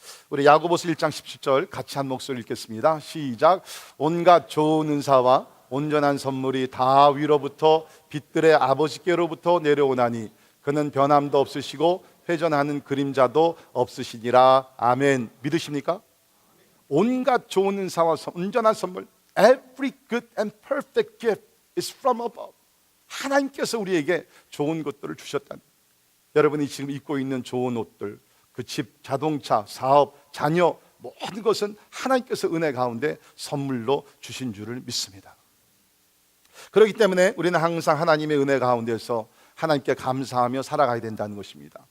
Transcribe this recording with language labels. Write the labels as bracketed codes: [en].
[ko] 우리 야고보서 1장 17절 같이 한 목소리 읽겠습니다. 시작. 온갖 좋은 은사와 온전한 선물이 다 위로부터 빛들의 아버지께로부터 내려오나니 그는 변함도 없으시고 회전하는 그림자도 없으시니라. 아멘. 믿으십니까? 온갖 좋은 은사와 온전한 선물, [en] Every good and perfect gift is from above. [ko] 하나님께서 우리에게 좋은 것들을 주셨다는, 여러분이 지금 입고 있는 좋은 옷들, 그 집, 자동차, 사업, 자녀 모든 것은 하나님께서 은혜 가운데 선물로 주신 줄을 믿습니다. 그렇기 때문에 우리는 항상 하나님의 은혜 가운데서 하나님께 감사하며 살아가야 된다는 것입니다.